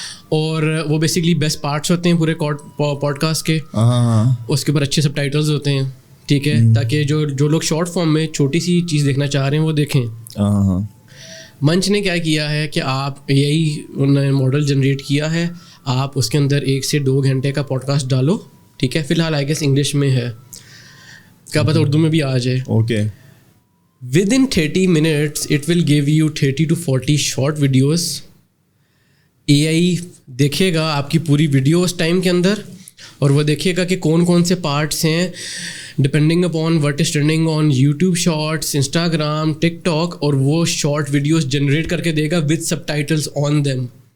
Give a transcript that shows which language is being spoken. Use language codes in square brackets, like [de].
[ur] اور وہ basically best parts ہوتے ہیں پورے پوڈ کاسٹ کے, اس کے اوپر اچھے سب ٹائٹلز ہوتے ہیں, ٹھیک ہے, تاکہ جو لوگ شارٹ فارم میں چھوٹی سی چیز دیکھنا چاہ رہے ہیں وہ دیکھیں. منچ نے کیا کیا ہے کہ آپ یہی انہوں نے ماڈل جنریٹ کیا ہے, آپ اس کے اندر 1 سے 2 گھنٹے کا پوڈ کاسٹ ڈالو, ٹھیک ہے. فی الحال [en] I guess [ur] انگلش میں ہے, کیا پتہ اردو میں بھی آ جائے. Okay. [en] within 30 minutes it will give you 30 to 40 short videos. [ur] AI دیکھے گا آپ کی پوری ویڈیو اس ٹائم کے اندر, اور وہ دیکھے گا کہ کون کون سے پارٹس ہیں [en] depending upon what is trending on YouTube shorts, [ur] Instagram, tick talk, اور وہ شارٹ ویڈیوز جنریٹ کر کے دے گا [en] With subtitles on them.